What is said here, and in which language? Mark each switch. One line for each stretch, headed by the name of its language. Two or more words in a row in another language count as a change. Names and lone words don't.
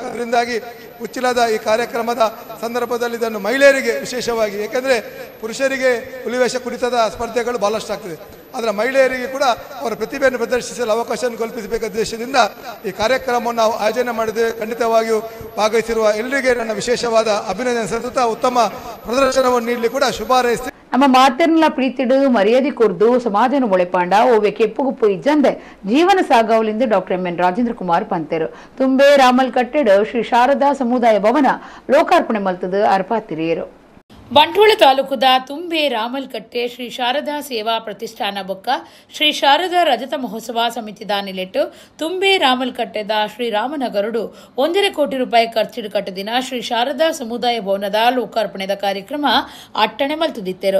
Kannada: ಅದರಿಂದಾಗಿ ಉಚ್ಚಿಲದ ಈ ಕಾರ್ಯಕ್ರಮದ ಸಂದರ್ಭದಲ್ಲಿ ಇದನ್ನು ಮಹಿಳೆಯರಿಗೆ ವಿಶೇಷವಾಗಿ, ಏಕೆಂದರೆ ಪುರುಷರಿಗೆ ಹುಲಿವೇಷ ಕುಣಿತದ ಸ್ಪರ್ಧೆಗಳು ಬಹಳಷ್ಟು ಆಗ್ತದೆ, ಆದರೆ ಮಹಿಳೆಯರಿಗೆ ಕೂಡ ಅವರ ಪ್ರತಿಭೆಯನ್ನು ಪ್ರದರ್ಶಿಸಲು ಅವಕಾಶವನ್ನು ಕಲ್ಪಿಸಬೇಕು ಉದ್ದೇಶದಿಂದ ಈ ಕಾರ್ಯಕ್ರಮವನ್ನು ನಾವು ಆಯೋಜನೆ ಮಾಡಿದ್ದೇವೆ. ಖಂಡಿತವಾಗಿಯೂ ಭಾಗವಹಿಸಿರುವ ಎಲ್ಲರಿಗೆ ನನ್ನ ವಿಶೇಷವಾದ ಅಭಿನಂದನೆ ಸಲ್ಲಿಸುತ್ತಾ ಉತ್ತಮ ಪ್ರದರ್ಶನವನ್ನು ನೀಡಲಿ ಕೂಡ ಶುಭ ಹಾರೈಸಿ.
Tulu: ನಮ್ಮ ಮಾತೆರ್ನಲ ಪ್ರೀತಿಡು ಮರ್ಯಾದೆ ಕೊರ್ದು ಸಮಾಜನ ಒಳೆಪಾಂಡ ಓವೆ ಕೆಪ್ಪುಗುಪ್ಪು ಇಜ್ಜಂದೆ ಜೀವನ ಸಾಗಾವಲಿಂದ ಡಾಕ್ಟರ್ ಎಂ.ಎನ್. ರಾಜೇಂದ್ರ ಕುಮಾರ್ ಪಂತೆರು ತುಂಬೆ ರಾಮಲ್ ಕಟ್ಟೆಡ್ ಶ್ರೀ ಶಾರದಾ ಸಮುದಾಯ ಭವನ ಲೋಕಾರ್ಪಣೆ ಮಲ್ತದ ಅರ್ಪಾತಿರಿಯರು. ಬಂಟ್ವಾಳ ತಾಲೂಕುದ ತುಂಬೆ ರಾಮಲ್ಕಟ್ಟೆ ಶ್ರೀ ಶಾರದಾ ಸೇವಾ ಪ್ರತಿಷ್ಠಾನ ಬೊಕ್ಕ ಶ್ರೀ ಶಾರದಾ ರಜತ ಮಹೋತ್ಸವ ಸಮಿತಿ ದಾನಿಲೆಟ್ಟು ತುಂಬೆ ರಾಮಲ್ಕಟ್ಟೆದ ಶ್ರೀ ರಾಮನಗರುಡು 1.5 ಕೋಟಿ ರೂಪಾಯಿ ಖರ್ಚಿಡು ಕಟ್ಟದಿನ ಶ್ರೀ ಶಾರದಾ ಸಮುದಾಯ ಭವನದ ಲೋಕಾರ್ಪಣೆದ ಕಾರ್ಯಕ್ರಮ ಅಟ್ಟಣೆ ಮಲ್ತುದಿತ್ತೆರು.